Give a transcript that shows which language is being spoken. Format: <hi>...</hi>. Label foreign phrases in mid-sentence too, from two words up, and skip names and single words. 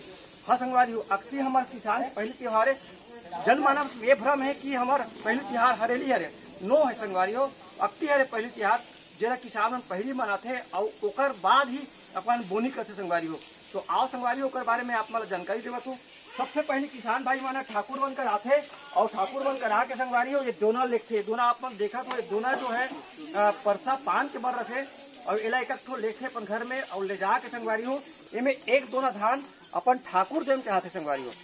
<hne>हाँ संगवारी हो, अक्ति हमारे किसान की पहली त्योहार है। जनमानव ये भ्रम है कि हमार पहली तिहार हरेली हरे, नो है संगवारी हो। अक्ति हरे पहली तिहार जेला किसान मन पहली मनाते और ओकर बाद ही अपन बोनी करते संगवारी हो। तो आओ संगवारी ओकर बारे में आप मतलब जानकारी देवत हूँ। सबसे पहले किसान भाई माना ठाकुर बनकर आते, और ठाकुर बनकर आके संगवारी हो ये दोना लिखते। दोना आप मन देखा तो दोना जो है परसा पान के बर रखे, और एला एक ठो लेखे अपन घर में और ले जा के संगवारी हो इनमें एक दोना धान अपन ठाकुर देव में चढ़ाते संगवारी हो।</hne>